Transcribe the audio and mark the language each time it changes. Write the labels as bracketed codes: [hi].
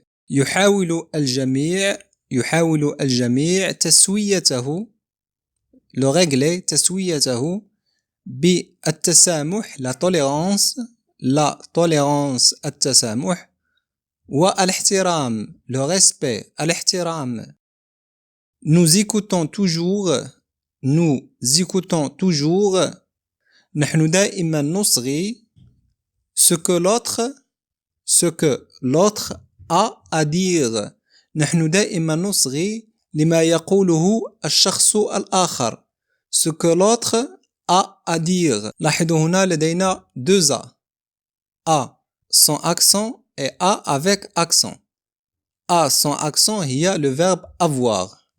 [ar] يحاول الجميع تسويته بالتسامح la tolérance التسامح والاحترام le respect الاحترام. [fr] nous écoutons toujours [ar] نحن دائما نصغي [fr] ce que l'autre a à dire. [ar] نحن دائما نصغي لما يقوله الشخص الآخر [fr] ce que l'autre a à dire. [ar] لاحظوا هنا لدينا [fr] deux a sans accent et a avec accent. A sans accent هي le verbe avoir.